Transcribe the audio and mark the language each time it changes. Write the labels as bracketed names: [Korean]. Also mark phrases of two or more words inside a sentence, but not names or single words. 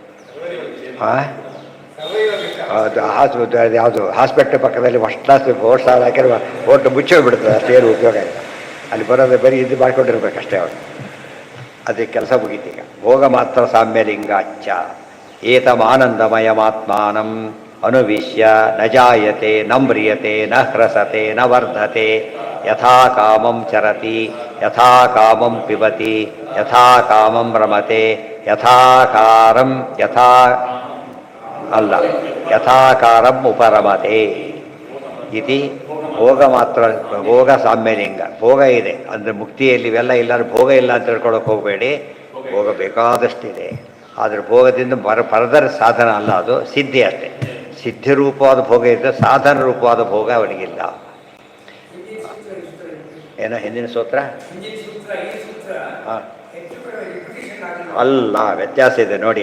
[Kannada] ಅದು ಯಾವುದು ಹಾಸ್ಪಿಟ್ಲ್ ಪಕ್ಕದಲ್ಲಿ [English] first class [Kannada] ಓಟ್ ಸಾಲ ಹಾಕಿರುವ ಓಟು ಮುಚ್ಚೋಗ್ಬಿಡ್ತದೆ, ಅಷ್ಟೇನು ಉಪಯೋಗ ಇಲ್ಲ. ಅಲ್ಲಿ ಬರೋದು ಬರೀ ಇದು ಮಾಡ್ಕೊಂಡಿರ್ಬೇಕಷ್ಟೇ ಅವರು. ಅದಕ್ಕೆ ಕೆಲಸ ಮುಗೀತೀಗ. [Sanskrit] ಭೋಗ ಮಾತ್ರ ಸಾಮ್ಯಲಿಂಗಾಚ್ಚ ಏತಮಾನಂದಮಯಮಾತ್ಮಾನಂ ಅನುವಿಶ್ಯ ನ ಜಾಯತೆ ನ ಮ್ರಿಯತೆ ನ ಹ್ರಸತೆ ನ ವರ್ಧತೆ ಯಥಾ ಕಾಮಂ ಚರತಿ ಯಥಾ ಕಾಮಂ ಪಿಬತಿ ಯಥಾ ಕಾಮಂ ರಮತೆ ಯಥಾಕಾರಂ ಯಥಾಕಾರಂ ಉಪರಮತೆ ಇತಿ. ಭೋಗ ಮಾತ್ರ, ಭೋಗ ಸಾಮ್ಯಲಿಂಗ. [Kannada] ಭೋಗ ಇದೆ ಅಂದರೆ ಮುಕ್ತಿಯಲ್ಲಿ ಇವೆಲ್ಲ ಇಲ್ಲ, ಭೋಗ ಇಲ್ಲ ಅಂತ ತಿಳ್ಕೊಳ್ಳೋಕೆ ಹೋಗಬೇಡಿ. ಭೋಗ ಬೇಕಾದಷ್ಟಿದೆ. ಆದರೆ ಭೋಗದಿಂದ ಪರದರ ಸಾಧನ ಅಲ್ಲ, ಅದು ಸಿದ್ಧಿ ಅಷ್ಟೆ. ಸಿದ್ಧಿ ರೂಪವಾದ ಭೋಗ ಇದ್ದರೆ ಸಾಧನ ರೂಪವಾದ ಭೋಗ ಅವನಿಗಿಲ್ಲ. ಏನೋ ಹಿಂದಿನ ಸೂತ್ರ ಹಾಂ ಅಲ್ಲ, ವ್ಯತ್ಯಾಸ ಇದೆ ನೋಡಿ.